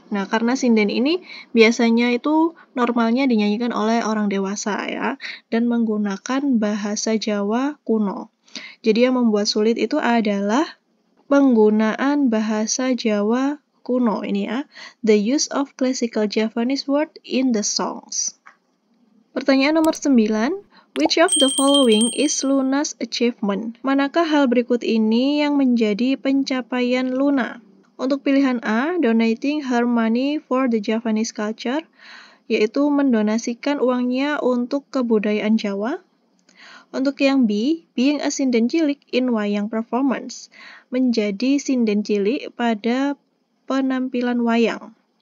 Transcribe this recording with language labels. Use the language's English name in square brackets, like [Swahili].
[Indonesian] Nah, karena sinden ini biasanya itu normalnya dinyanyikan oleh orang dewasa ya, dan menggunakan bahasa Jawa kuno. Jadi yang membuat sulit itu adalah penggunaan bahasa Jawa kuno ini ya, [English] the use of classical Japanese word in the songs. [Indonesian] Pertanyaan nomor 9, [English] which of the following is Luna's achievement? [Indonesian] Manakah hal berikut ini yang menjadi pencapaian Luna? Untuk pilihan A, [English] donating her money for the Japanese culture, [Indonesian] yaitu mendonasikan uangnya untuk kebudayaan Jawa. Untuk yang B, [English] being a sinden cilik in wayang performance, [Indonesian] menjadi sinden cilik pada penampilan wayang.